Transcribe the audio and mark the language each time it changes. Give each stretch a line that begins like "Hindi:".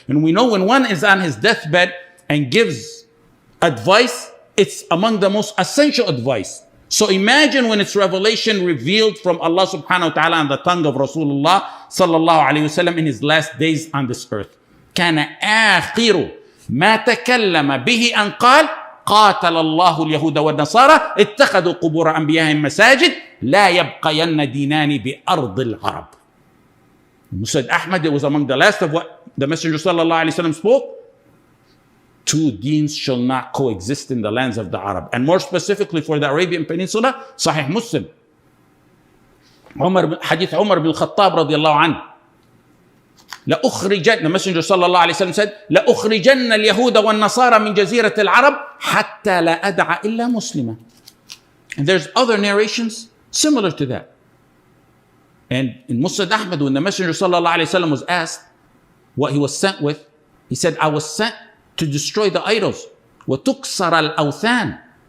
English: And we know when one is on his deathbed and gives advice, it's among the most essential advice. So imagine when it's revelation revealed from Allah subhanahu wa ta'ala on the tongue of Rasulullah sallallahu alayhi wasallam in his last days on this earth.
Arabic: كان آخر ما تكلم به أن قاتل الله اليهود والنصارى اتخذوا قبور أنبيائهم مساجد لا يبقين دينان بأرض العرب.
English: Said Ahmed, it was among the last of what the Messenger sallallahu alaihi wasallam spoke. Two deens shall not coexist in the lands of the Arab. And more specifically for the Arabian Peninsula, Sahih Muslim. Hadith Umar bin Khattab radiallahu anhu.
Arabic: لأخرجن,
English: the Messenger sallallahu alaihi wasallam said,
Arabic: لأخرجن اليهود والنصارى من جزيرة العرب حتى لا أدع إلا مسلما.
English: And there's other narrations similar to that. And in Musnad Ahmad, when the Messenger sallallahu alaihi wasallam was asked what he was sent with, he said, I was sent to destroy the idols.
Arabic: وَتُكْسَرَ الْأَوْثَانِ.